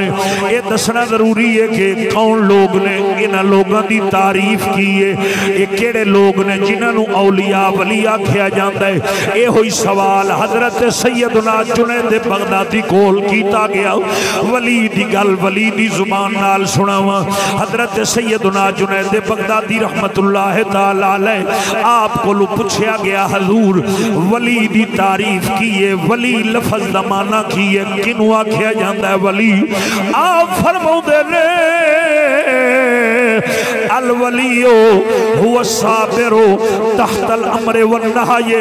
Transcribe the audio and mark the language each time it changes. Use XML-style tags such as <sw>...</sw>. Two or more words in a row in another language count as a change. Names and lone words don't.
<pa>یہ دسنا ضروری ہے کہ کون لوگ نے، انہاں لوگاں دی تعریف کی ہے. یہ کیہڑے لوگ نے جنہاں نوں اولیاء ولی آکھیا جاندا ہے. یہ ہوئی سوال حضرت سیدنا جنید بغدادی کول کیتا گیا. ولی دی گل ولی دی زبان نال سناواں. حضرت سیدنا جنید بغدادی رحمۃ اللہ تعالیٰ علیہ آپ کول پچھیا گیا حضور ولی دی تعریف کی ہے، ولی لفظ دا معنی کی ہے، کنوں آکھیا جاندا ہے ولی? آپ فرماؤندے نے</pa> <ar>الولي هو الصابر تحت الأمر والنهي.</ar>